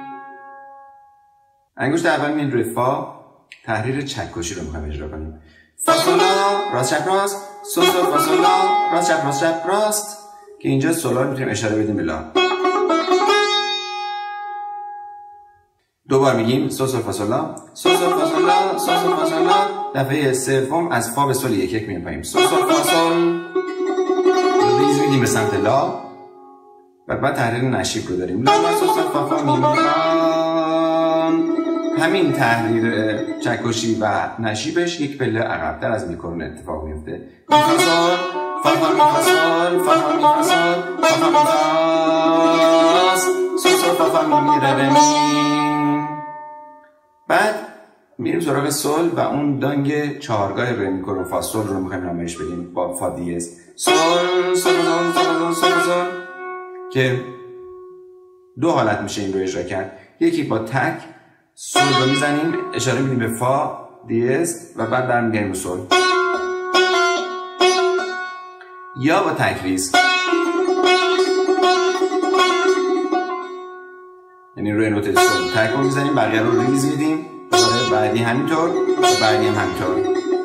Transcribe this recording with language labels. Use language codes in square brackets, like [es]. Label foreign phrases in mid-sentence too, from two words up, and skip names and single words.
[fa] انگشت اول میاد روی فا، تحریر چکشی رو میخوایم اجرا کنیم. فا سولا راست چپ راست، سول سول فا سولا راست چپ راست چپ راست، که اینجا سولا رو میتونیم اشاره بدیم به لا. دوبار میگیم سول سول فا سولا، سول سول فا سولا، سول سول فا سولا. دفعه سوم از فا به سول یک یک میایم پایین، سول سول فا سول، ریز میدیم به سمت لا و بعد تحریر نشیب رو داریم، لا لا سول سول فا فا می می. همین تحریر چکشی و نشیبش یک پله عقب‌تر از میکرون اتفاق میفته. می فا سول فا فا می فا سول فا فا می فا سول فا فا می فا سول سول فا فا می ره ره می. بعد میریم سراغ سول و اون دانگ چهارگاه ره میکرون فا سول رو میخوایم نمایش بدیم با فا دیز، سول سول سول سول سول سول، که دو حالت میشه این رو اجرا کرد. یکی با تک سول رو میزنیم اشاره میدیم به فا دیز و بعد برمیگردیم به سول، یا با تکریز، یعنی روی نوت سول تک رو میزنیم بقیه رو ریز میدیم، بعدی همینطور و بعدی هم همینطور.